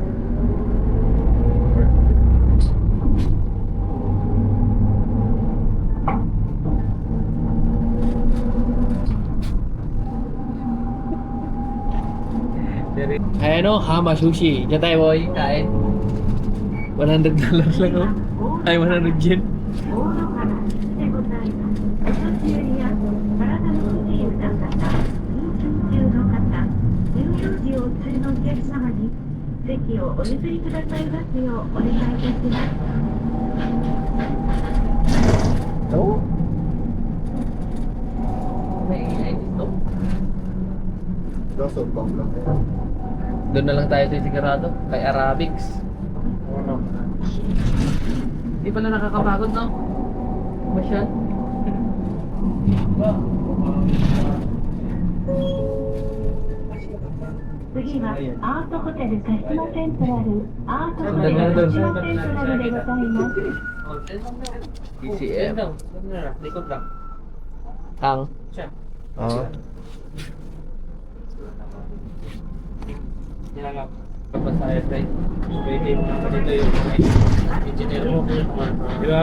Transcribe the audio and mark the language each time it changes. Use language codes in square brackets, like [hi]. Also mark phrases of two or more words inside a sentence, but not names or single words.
[tl] Ayan o, Hama Sushi. Diyan tayo boy, kain. $100 lang o. Ay, 100 yen. [ja] 大野原でございます。お年寄りや体の不自由な方、妊娠中の方、乳幼児をお連れのお客様に席をお譲りくださいますようお願いいたします。 [tl] Oh? May ingay dito. Kaso, bang lang. Doon na lang tayo sa sigurado, kay Arabics. Ano? Hindi pala nakakapagod, no? Masyad. [ja] 次はアートホテルカシマセントラル、アートホテルカシマセントラルでございます。 [tl] ECM. Ang? Oo. Kapag sa airplane, pwede mo naman dito yung engineer mo. Di ba?